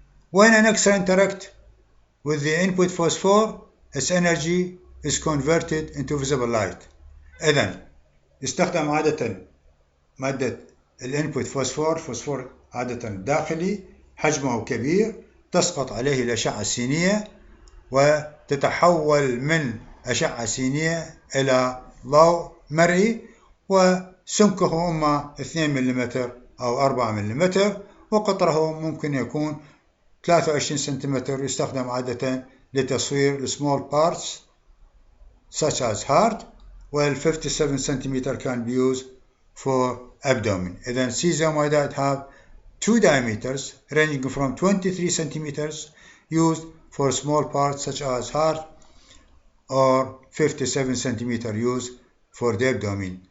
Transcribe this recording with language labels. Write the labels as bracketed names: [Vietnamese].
[English] When an X-ray interacts with the input phosphor, its energy is converted into visible light. [Arabic] إذن يستخدم عادة مادة الانبوت فوسفور عادة داخلي حجمه كبير تسقط عليه الأشعة السينية وتتحول من أشعة سينية إلى ضوء مرئي وسمكه إما 2 ملم أو 4 ملم وقطره ممكن يكون 23 سنتيمتر. يستخدم عادة لتصوير [English] small parts such as heart, while 57 centimeter can be used for abdomen. [Arabic] إذن [English] cesium iodide have two diameters ranging from 23 centimeters used for small parts such as heart or 57 centimeter used for the abdomen.